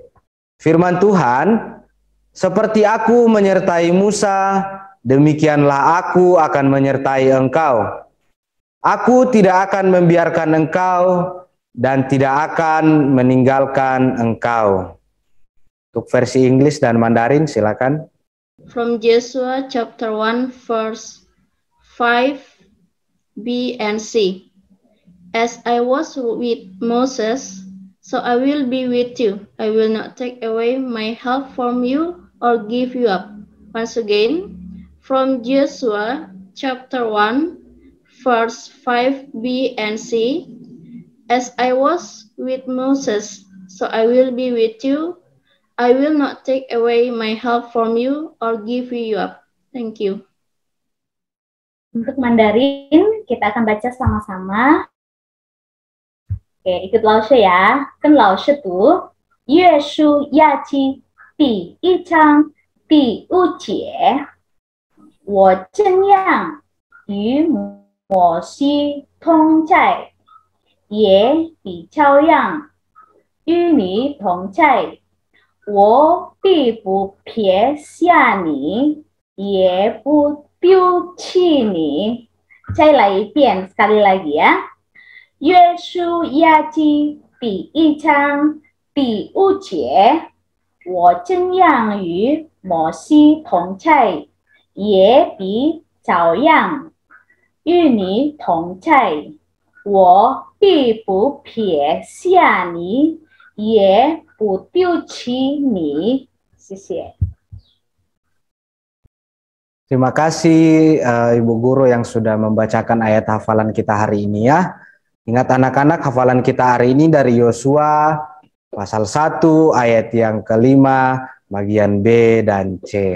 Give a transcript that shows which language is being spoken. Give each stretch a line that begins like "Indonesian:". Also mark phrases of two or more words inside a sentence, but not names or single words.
Indonesian: Firman Tuhan, seperti aku menyertai Musa, demikianlah aku akan menyertai engkau. Aku tidak akan membiarkan engkau dan tidak akan meninggalkan engkau. Untuk versi Inggris dan Mandarin silakan.
English: From Joshua chapter 1 verse 5b and c. As I was with Moses, so I will be with you. I will not take away my help from you or give you up. Once again, from Joshua chapter 1 verse 5b and c. As I was with Moses, so I will be with you. I will not take away my help from you or give you up. Thank you.
Indonesian: Untuk Mandarin, kita akan baca sama-sama. Oke, ikut Laoshe ya. Kan Laoshe tuh,
Chinese: 约书亚记第一章第五节，我怎样与摩西同在，也必照样与你同在, Ye Bi Chao Yang Yu Ni Tong Zai, 我必不撇下你，也不丢弃你。再来一遍
Indonesian: sekali lagi ya.
Chinese: 约书亚记第1章第5节，我怎样与摩西同在，也必照样与你同在。我必不撇下你，也不丢弃你。谢谢。
Indonesian: Terima kasih Ibu Guru yang sudah membacakan ayat hafalan kita hari ini ya. Ingat anak-anak, hafalan kita hari ini dari Yosua pasal 1 ayat yang kelima bagian B dan C.